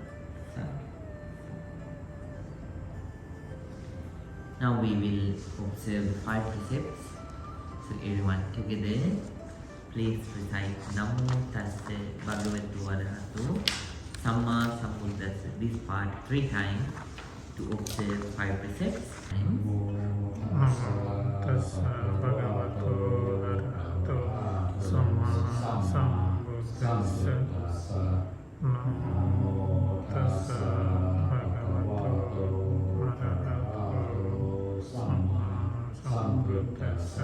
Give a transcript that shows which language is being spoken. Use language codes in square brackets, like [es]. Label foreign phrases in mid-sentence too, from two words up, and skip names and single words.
[en] Now we will observe the 5 precepts. So everyone together, please recite [pi] Namo Tassa Bhagavato Arahato Samma Sambuddhassa. [en] This part 3 times to observe 5 precepts. [pi] Namo Tassa Bhagavato Arahato Samma Sambuddhassa. Namo Tassa Bhagavato Sambuddhassa.